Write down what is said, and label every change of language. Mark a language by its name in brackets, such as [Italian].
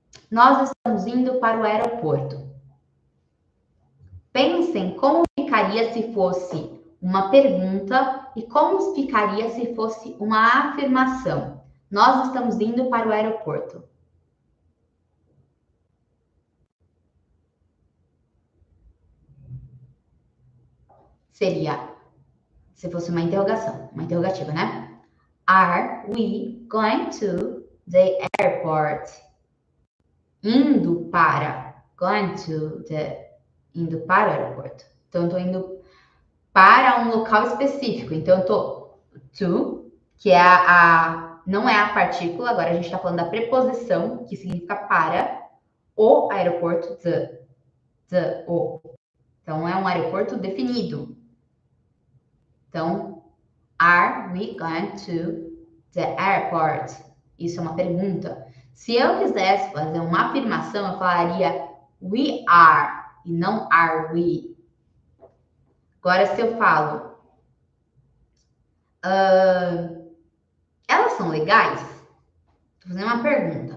[Portuguese] Nós estamos indo para o aeroporto. Pensem como ficaria se fosse uma pergunta e como ficaria se fosse uma afirmação. Nós estamos indo para o aeroporto. Seria, se fosse uma interrogação, uma interrogativa, né? [English] Are we going to the airport? [Portuguese] Indo para, [English] going to the, [Portuguese] indo para o aeroporto. Então, eu estou indo para um local específico. Então, eu estou to, que é não é a partícula, agora a gente está falando da preposição, que significa para o aeroporto, o. Então, é um aeroporto definido. [English] Então, are we going to the airport? [Portuguese] Isso é uma pergunta. Se eu quisesse fazer uma afirmação, eu falaria we are e não are we. Agora, se eu falo elas são legais? Estou fazendo uma pergunta.